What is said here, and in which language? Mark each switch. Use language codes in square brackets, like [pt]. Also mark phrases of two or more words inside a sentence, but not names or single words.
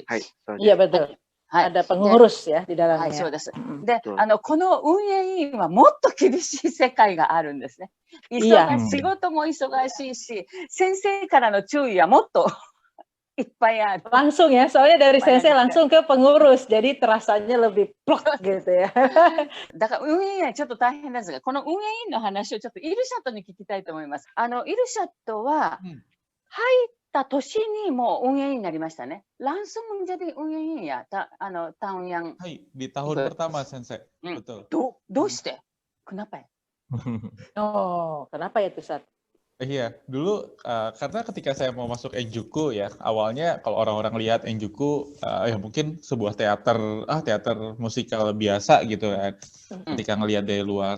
[id] Iya betul. Ada pengurus ya di dalamnya. [ja] はい、そうです。で、この運営委員はもっと厳しい世界があるんですね。仕事も忙しいし、先生からの注意はもっといっぱいある。 [id] Langsung ya, soalnya dari sensei langsung ke pengurus, jadi terasanya lebih plok gitu ya. [ja] だから運営委員はちょっと大変ですが、この運営委員の話をちょっとイルシャットに聞きたいと思います。イルシャットは入った年にもう運営委員になりましたね。 [id] langsung menjadi [ja] 運営委員や [id] tahun yang di tahun pertama sensei. Betul. どうして？ Kenapa ya? Oh, kenapa ya Tusat? Iya, dulu karena ketika saya mau masuk Enjuku ya, awalnya kalau orang-orang lihat Enjuku ya mungkin sebuah teater musikal biasa gitu kan, ketika ngelihat dari luar.